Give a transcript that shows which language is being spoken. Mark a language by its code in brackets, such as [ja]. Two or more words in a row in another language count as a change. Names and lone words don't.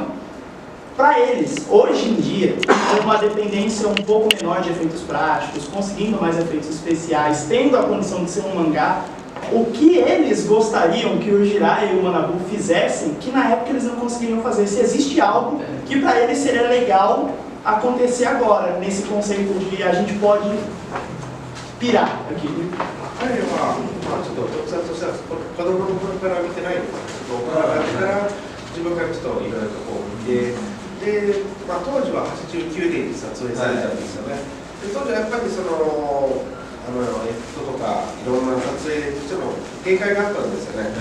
[pt] Para eles, hoje em dia, com uma dependência um pouco menor de efeitos práticos, conseguindo mais efeitos especiais, tendo a condição de ser um mangá, o que eles gostariam que o Jiraiya e o Manabu fizessem, que na época eles não conseguiriam fazer? Se existe algo que para eles seria legal acontecer agora, nesse conceito de a gente pode ピラaqui. [ja] 彼は、まあ、ちょっと特撮としては子供の頃から見てないんですけど、大人になってから自分からちょっといろいろとこう見て、で、まあ、当時は89年に撮影されたんですよね。で当時はやっぱりそのエフェクトとかいろんな撮影としても限界があったんですよね。